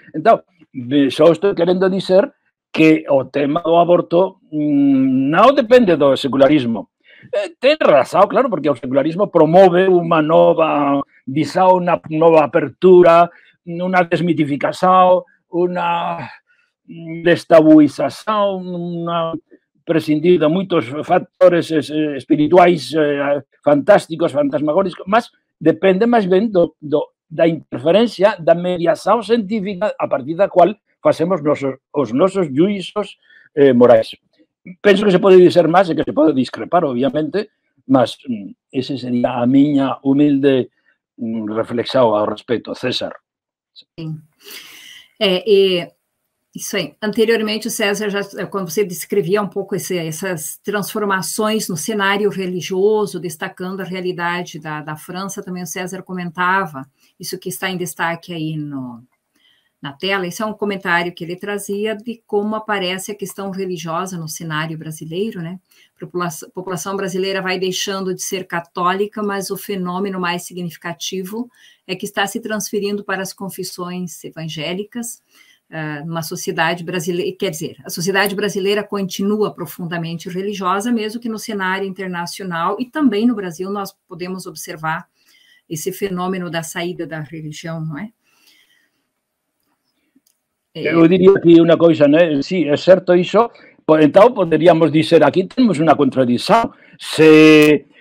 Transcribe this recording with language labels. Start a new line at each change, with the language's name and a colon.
Galician: Entón, só estou querendo dizer que o tema do aborto non depende do secularismo. Ten razón, claro, porque o secularismo promove unha nova visão, unha nova apertura, unha desmitificación, unha destabuización, unha prescindir de moitos factores espirituais fantásticos, fantasmagóricos, mas depende máis ben da interferencia, da mediación científica a partir da cual facemos os nosos juízos morais. Penso que se pode dizer máis e que se pode discrepar, obviamente, mas ese sería a miña humilde reflexión ao respecto. César.
Portuguese: Sim. Isso aí. Anteriormente, o César, quando você descrevia um pouco essas transformações no cenário religioso, destacando a realidade da França, também o César comentava, isso que está em destaque aí na tela, esse é um comentário que ele trazia de como aparece a questão religiosa no cenário brasileiro, né? A população brasileira vai deixando de ser católica, mas o fenômeno mais significativo é que está se transferindo para as confissões evangélicas, numa sociedade brasileira, quer dizer, a sociedade brasileira continua profundamente religiosa, mesmo que no cenário internacional e também no Brasil nós podemos observar esse fenômeno da saída da religião, não é?
Galician: Eu diría que unha coisa, né? Sí, é certo iso. Então, poderíamos dizer, aquí temos unha contradición. Se